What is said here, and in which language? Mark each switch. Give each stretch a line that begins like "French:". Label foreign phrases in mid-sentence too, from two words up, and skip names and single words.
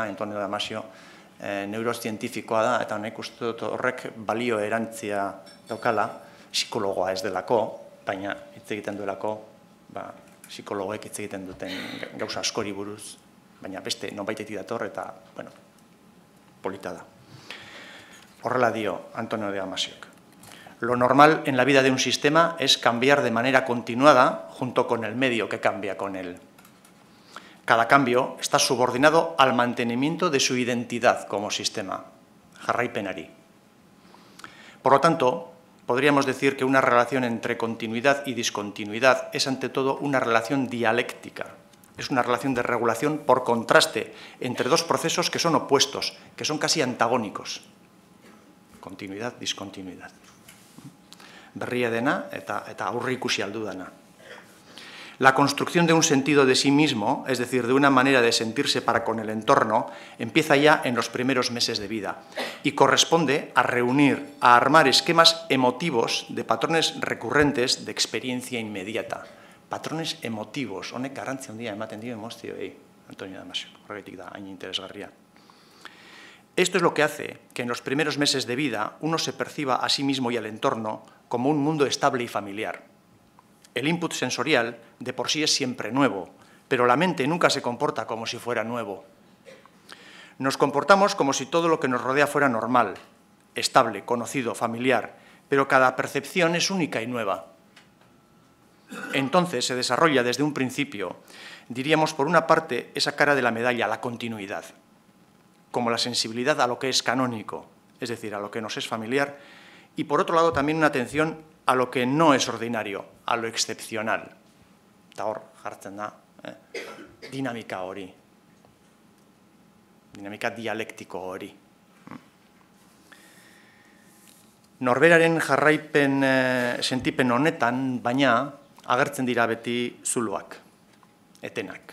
Basque: Antonio Damasio neurozientifikoa da, eta honek uste dut horrek balio erantzia daukala, psikologoa ez delako, baina hitz egiten duelako, psikologoek hitz egiten duten gauza askori buruz, baina beste nonbaitetik dator eta, bueno, polita da. Horrela dio Antonio Damasiok.
Spanish: Lo normal en la vida de un sistema es cambiar de manera continuada junto con el medio que cambia con él. Cada cambio está subordinado al mantenimiento de su identidad como sistema, jarraipenari. Por lo tanto, podríamos decir que una relación entre continuidad y discontinuidad es ante todo una relación dialéctica. Es una relación de regulación por contraste entre dos procesos que son opuestos, que son casi antagónicos. Continuidad, discontinuidad.
Basque: Berria dena eta aurreikusi aldu dana.
Spanish: La construcción de un sentido de sí mismo, es decir, de una manera de sentirse para con el entorno, empieza ya en los primeros meses de vida y corresponde a reunir, a armar esquemas emotivos de patrones recurrentes de experiencia inmediata. Patrones emotivos,
Basque: honek garrantzia handia ematen dio emozioei, Antonio Damasio, horregatik da hain interesgarria.
Spanish: Esto es lo que hace que en los primeros meses de vida uno se perciba a sí mismo y al entorno como un mundo estable y familiar. El input sensorial de por sí es siempre nuevo, pero la mente nunca se comporta como si fuera nuevo. Nos comportamos como si todo lo que nos rodea fuera normal, estable, conocido, familiar, pero cada percepción es única y nueva. Entonces se desarrolla desde un principio, diríamos por una parte, esa cara de la medalla, la continuidad, como la sensibilidad a lo que es canónico, es decir, a lo que nos es familiar, y por otro lado también una atención a lo que no es ordinario, a lo excepcional.
Basque: Eta hor jartzen da, dinamika hori, dinamika dialektiko hori. Norberaren jarraipen sentipen honetan, baina, agertzen dira beti zuloak, etenak.